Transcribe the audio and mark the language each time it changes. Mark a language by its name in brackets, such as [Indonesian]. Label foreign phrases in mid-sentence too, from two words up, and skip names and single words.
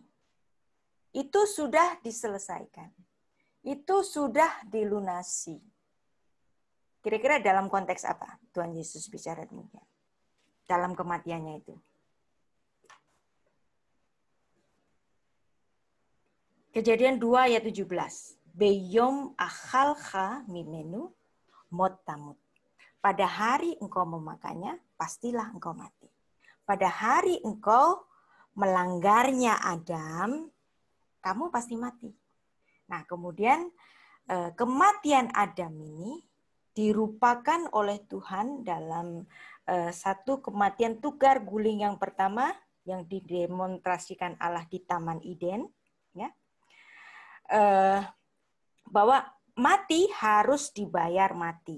[Indonesian] Itu sudah diselesaikan. Itu sudah dilunasi. Kira-kira dalam konteks apa Tuhan Yesus bicara demikian? Dalam kematiannya itu. Kejadian 2 ayat 17. [Hebrew] ביום אכלך ממנו מות תמות. [Indonesian] Pada hari engkau memakannya, pastilah engkau mati. Pada hari engkau melanggarnya Adam, kamu pasti mati. Nah, kemudian kematian Adam ini dirupakan oleh Tuhan dalam satu kematian tukar guling yang pertama yang didemonstrasikan Allah di Taman Eden, ya, bahwa mati harus dibayar mati.